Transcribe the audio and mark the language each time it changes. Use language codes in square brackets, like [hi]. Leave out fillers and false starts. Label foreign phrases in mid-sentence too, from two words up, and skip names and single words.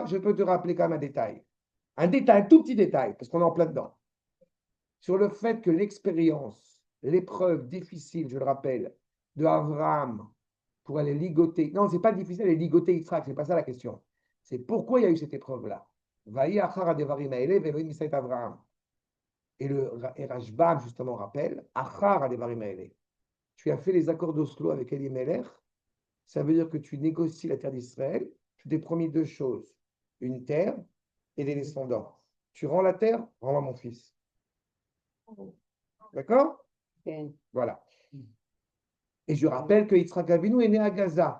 [fr] Je peux te rappeler quand même un détail. Un tout petit détail, parce qu'on est en plein dedans. Sur le fait que l'expérience, l'épreuve difficile, je le rappelle, de Abraham pour aller ligoter. Non, c'est pas difficile d'aller ligoter Yitzhak, c'est pas ça la question. C'est pourquoi il y a eu cette épreuve-là. [he] ויהי אחר הדברים האלה והאלהים נסה אברהם. [fr] Et le Rashbam, justement, rappelle [he] אחר הדברים האלה. [fr] Tu as fait les accords d'Oslo avec Elimelech. Ça veut dire que tu négocies la terre d'Israël. Tu t'es promis 2 choses, une terre et des descendants. Tu rends la terre, rends-moi mon fils. D'accord? Voilà. Et je rappelle que Yitzhak Avinu est né à Gaza.